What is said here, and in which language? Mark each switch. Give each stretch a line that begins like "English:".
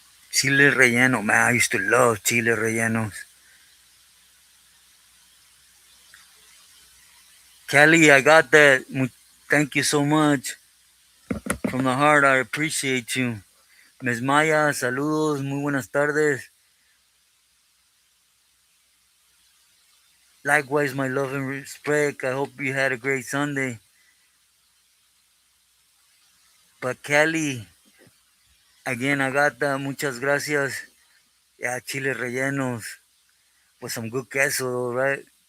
English: Chile relleno. Man, I used to love chile rellenos. Cali, I got that. Thank you so much. From the heart, I appreciate you.
Spanish: Miss Maya, saludos, muy buenas tardes.
English: Likewise, my love and respect. I hope you had a great Sunday. But Kelly, again, I got the
Spanish: muchas gracias.
English: Yeah, chile rellenos with some good queso, right?